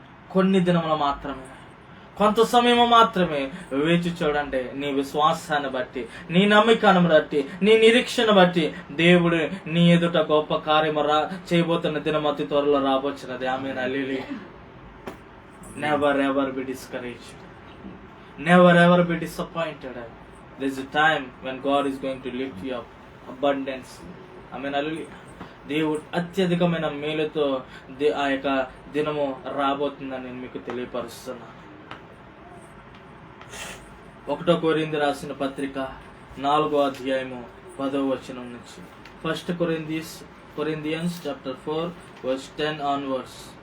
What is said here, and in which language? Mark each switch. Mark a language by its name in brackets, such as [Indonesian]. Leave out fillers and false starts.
[Telugu] కొన్ని దినములు మాత్రమే, కొంత సమయం మాత్రమే వేచి చూడండి. నీ విశ్వాసాన్ని బట్టి, నీ నమ్మకాన్ని బట్టి, నీ నిరీక్షణ బట్టి దేవుడు నీ ఎదుట గొప్ప కార్యము చేయబోతున్న దినం అతి త్వరలో రాబోతున్నది. ఆమేన్. హల్లెలూయా. [English] Never ever be discouraged. Never ever be disappointed. There is a time when God is going to lift you up abundance. [Telugu] ఆమె నలులి దేవుడు అత్యధికమైన మేలుతో ఆ యొక్క దినము రాబోతుందని నేను మీకు తెలియపరుస్తున్నాను. 1 కొరింథీ రాసిన పత్రిక 4వ అధ్యాయము 10వ వచనం నుంచి [English] 1 Corinthians chapter 4 verse 10 onwards.